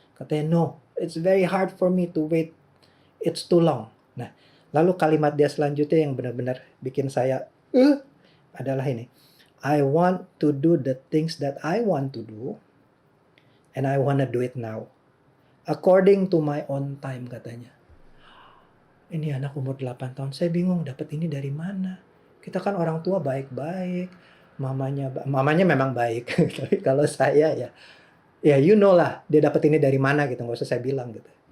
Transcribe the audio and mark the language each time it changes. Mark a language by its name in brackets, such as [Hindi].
[English] Katanya, no, it's very hard for me to wait. It's too long. [Indonesian] Nah, lalu kalimat dia selanjutnya yang benar-benar bikin saya, adalah ini. [English] I want to do the things that I want to do, and I want to do it now. According to my own time katanya. [Indonesian] Ini anak umur 8 tahun, saya bingung dapat ini dari mana. Kita kan orang tua baik-baik, mamanya memang baik, tapi kalau saya ya [English] you know [Indonesian] lah dia dapat ini dari mana gitu, nggak usah saya bilang gitu.